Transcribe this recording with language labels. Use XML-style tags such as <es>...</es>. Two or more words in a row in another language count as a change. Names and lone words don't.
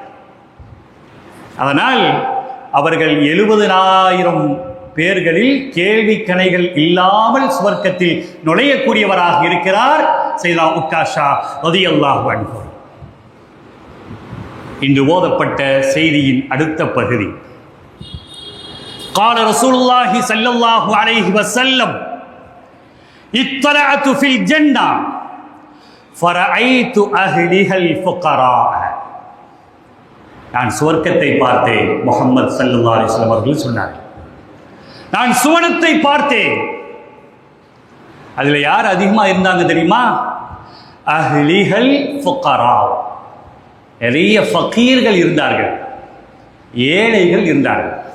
<ta>அதனால் அவர்கள் 70,000 பேர்களில் கேள்வி கணைகள் இல்லாமல் சுவர்க்கத்தில் நுழையக்கூடியவராக இருக்கிறார் சையதா உக்காஷா</ta> <ar>رضي الله عنه.</ar> <ta>இன்று ஓதப்பட்ட செய்தியின் அடுத்த பகுதி,</ta> <ar>قال رسول الله صلى الله عليه وسلم اطلعت في الجنة فرأيت أهلها الفقراء.</ar> <ta>நான் சுவர்க்கத்தை பார்த்தேன், முஹம்மது</ta> <ar>صلى الله عليه وسلم</ar> <ta>அவர்கள் சொன்னார். நான் சுவனத்தை பார்த்தேன், அதுல யார் அதிகமா இருந்தாங்க தெரியுமா?</ta> <ar>أهلها الفقراء,</ar> <ta>நிறைய ஃபகீர்கள் இருந்தார்கள், ஏழைகள் இருந்தார்கள்.</ta>